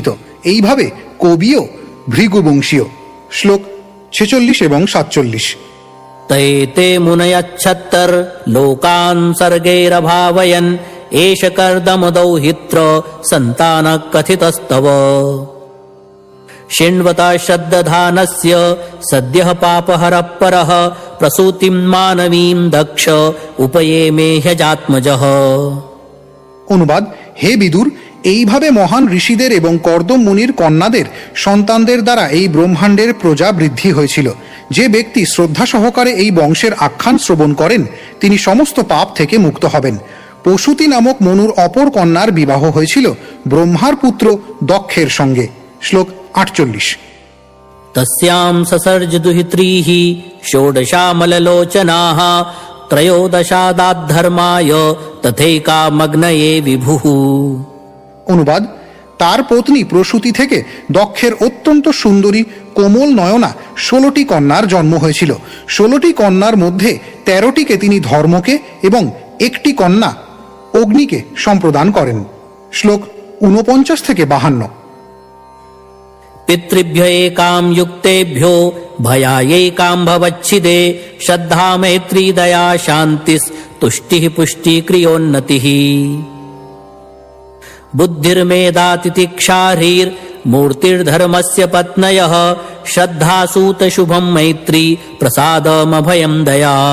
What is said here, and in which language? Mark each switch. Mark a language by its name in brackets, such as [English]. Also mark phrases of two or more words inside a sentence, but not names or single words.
[Bangla] এইভাবে কবিও ভৃগুবংশীয়। শ্লোক 46 এবং 47। [Sanskrit] तैते मुनयच्छत्तर लोकान् सर्गैरभावयन् एष कर्दमदौहित्र सन्तानः कथितस्तव शिण्वता श्रद्दधानस्य सद्यः पापहरः परः प्रसूतिं मानवीं दक्ष उपयेमे ह्यजात्मजः। [Bangla] অনুবাদ: হে বিদুর, এইভাবে মহান ঋষিদের এবং কর্দম মুনির কন্যাদের সন্তানদের দ্বারা এই ব্রহ্মাণ্ডের প্রজা বৃদ্ধি হয়েছিল। যে ব্যক্তি শ্রদ্ধা সহকারে এই বংশের আখ্যান শ্রবণ করেন তিনি সমস্ত পাপ থেকে মুক্ত হবেন। প্রসূতি নামক মনুর অপর কন্যার বিবাহ হয়েছিল ব্রহ্মার পুত্র দক্ষের সঙ্গে। শ্লোক 48। [Sanskrit] तस्यां ससर्ज दुहित्रीः षोडशामललोचनाः त्रयोदशादाद्धर्माय तथैकामग्नये विभुः। [Bangla] অনুবাদ: তার পত্নী প্রসূতি থেকে দক্ষের অত্যন্ত সুন্দরী কোমল নয়না 16টি কন্যার জন্ম হয়েছিল। 16টি কন্যার মধ্যে 13টিকে তিনি ধর্মকে এবং একটি কন্যা অগ্নিকে সম্প্রদান করেন। শ্লোক 49 থেকে 52। [Sanskrit] पितृभ्य एकां युक्तेभ्यो भयायैकां भवच्छिदे श्रद्धा मैत्री दया शान्तिस्तुष्टिः पुष्टिक्रियोन्नतिः बुद्धिर्मेधा तितिक्षाह्रीर्मूर्तिर्धर्मस्य पत्नयः श्रद्धा सूत शुभं मैत्री प्रसादमभयं दया